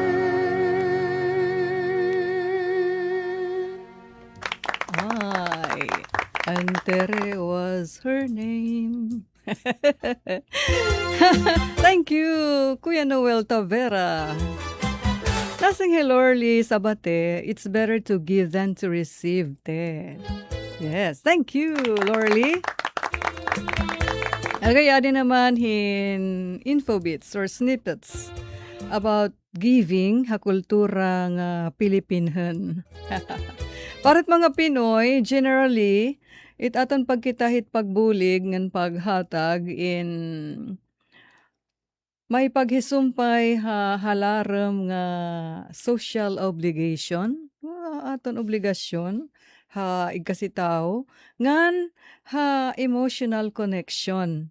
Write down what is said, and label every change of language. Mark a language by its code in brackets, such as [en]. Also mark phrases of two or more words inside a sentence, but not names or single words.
[en] Antere was her name. Thank you, Kuya Noel Tavera. [war] Lasing Hilorly Sabate, [en] it's better to give than to receive. Te. Yes, thank you, [war] Lorly. Agaya din naman hin [en] infobits or snippets about giving [war] ha kultura nga Pilipinhen. Parit mga Pinoy, generally, it aton pagkitahit pagbulig ngan paghatag in may paghisumpay ha halarem nga [en] social obligation, [war] aton obligasyon ha igkasitaw ngan ha [en] emotional connection.